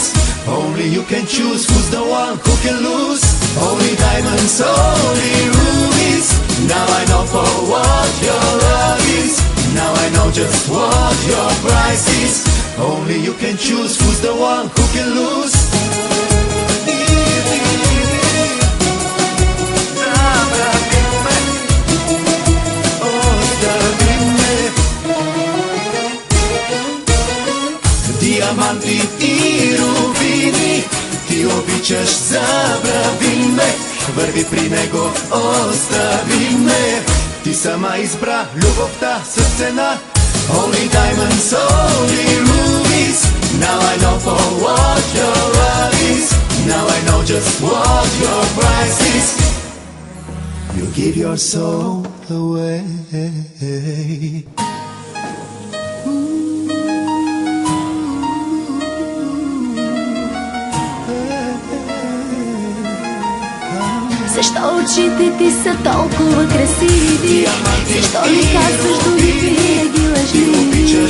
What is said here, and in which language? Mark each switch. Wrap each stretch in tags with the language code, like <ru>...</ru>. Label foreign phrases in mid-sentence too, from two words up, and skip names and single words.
<en>Only you can choose who's the one who can lose. Only diamonds, only rubies. Now I know for what your love is. Now I know just what your price is. Only you can choose who's the one who can lose.</en> <bg>Диаманти и рубини, ти обичаш, забрави ме, върви при него, остави ме. Ти сама избра любовта с цена.</bg> <en>Only diamonds, only rubies. Now I know for what your love is. Now I know just what your price is. You give your soul away.</en> <bg>Защо очите ти са толкова красиви? Защо ли казваш думи винаги лъжливи?</bg>